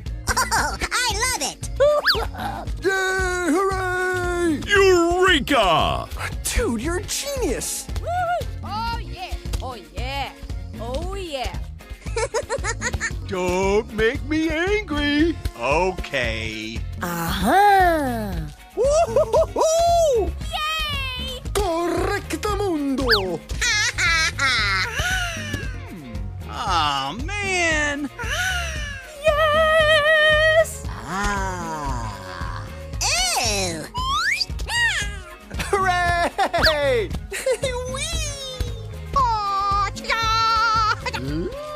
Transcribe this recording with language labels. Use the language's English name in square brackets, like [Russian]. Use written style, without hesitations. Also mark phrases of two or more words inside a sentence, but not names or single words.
[English] Oh, I love it. Yay! Hooray! Eureka! Dude, you're a genius! Oh yeah. Oh yeah. Oh yeah. Don't make me angry. Okay. Aha! Woo-hoo-hoo-hoo! Yay! Correctamundo! Ha, ha, ha. Aw, man. Yes! Ah! Ooh. Hooray! Whee! Oh, cha. Whee!